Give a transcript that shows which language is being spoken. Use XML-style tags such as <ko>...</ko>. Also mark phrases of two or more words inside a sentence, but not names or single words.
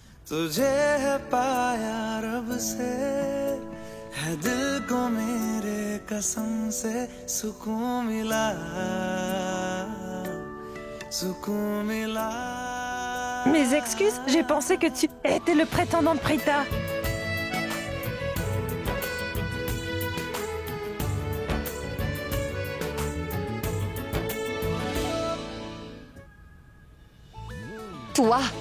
<hi>तुझे है पाया रब से है दिल को मेरे कसम से सुकून मिला सुकून मिला.</hi> <fr>Mes excuses, j'ai pensé que tu étais le prétendant de Prita. Toi?</fr>